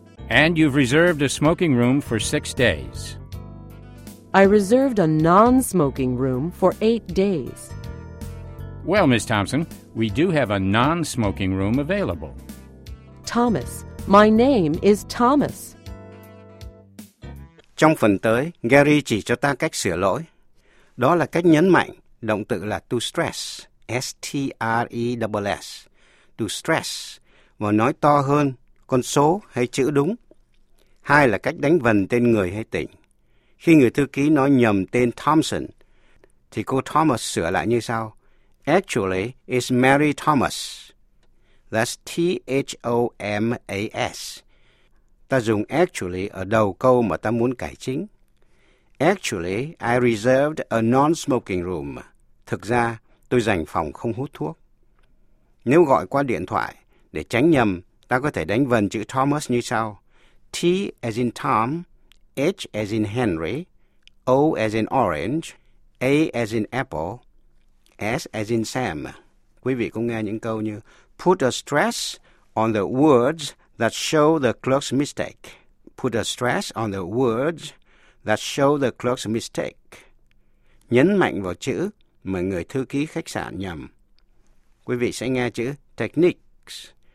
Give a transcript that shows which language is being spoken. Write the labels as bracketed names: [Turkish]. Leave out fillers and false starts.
[English] And you've reserved a smoking room for 6 days. I reserved a non-smoking room for 8 days. Well, Miss Thompson, we do have a non-smoking room available. Thomas, my name is Thomas. [Vietnamese] Trong phần tới, Gary chỉ cho ta cách sửa lỗi. Đó là cách nhấn mạnh, động từ là to stress, S-T-R-E-S-S, to stress, và nói to hơn, con số hay chữ đúng. Hai là cách đánh vần tên người hay tỉnh. Khi người thư ký nói nhầm tên Thompson, thì cô Thomas sửa lại như sau. [English] Actually, it's Mary Thomas. That's T-H-O-M-A-S. [Vietnamese] Ta dùng actually ở đầu câu mà ta muốn cải chính. [English] Actually, I reserved a non-smoking room. [Vietnamese] Thực ra, tôi dành phòng không hút thuốc. Nếu gọi qua điện thoại, để tránh nhầm, ta có thể đánh vần chữ Thomas như sau. [English] T as in Tom, H as in Henry, O as in Orange, A as in Apple, S as in Sam. [Vietnamese] Quý vị cũng nghe những câu như [English] put a stress on the words that show the clerk's mistake. Put a stress on the words that show the clerk's mistake. [Vietnamese] Nhấn mạnh vào chữ mà người thư ký khách sạn nhầm. Quý vị sẽ nghe chữ techniques.